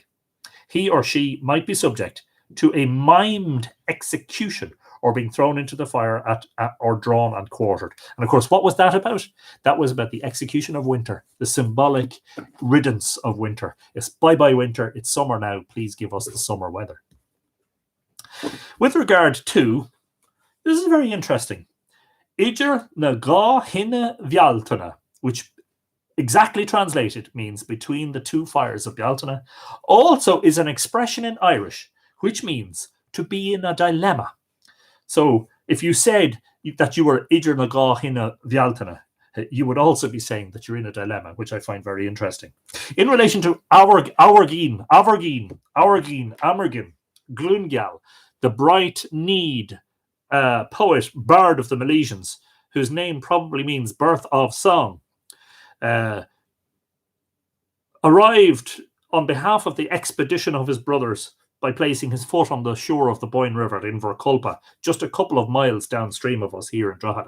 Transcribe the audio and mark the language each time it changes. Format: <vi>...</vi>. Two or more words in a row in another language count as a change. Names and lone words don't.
<en>He or she might be subject to a mimed execution or being thrown into the fire or drawn and quartered. And of course, what was that about? That was about the execution of winter, the symbolic riddance of winter. It's bye-bye winter, it's summer now, please give us the summer weather. With regard to, this is very interesting,</en> <ga>Idir na gá hinne Bealtaine,</ga> <en>which exactly translated means between the two fires of Bealtaine, also is an expression in Irish, which means to be in a dilemma. So if you said that you were</en> <ga>Idir na gá hinne Bealtaine,</ga> <en>you would also be saying that you're in a dilemma, which I find very interesting. In relation to Amergin, Glungal, the bright need poet, bard of the Milesians, whose name probably means birth of song, arrived on behalf of the expedition of his brothers by placing his foot on the shore of the Boyne River in Inverculpa, just a couple of miles downstream of us here in Drogheda.</en>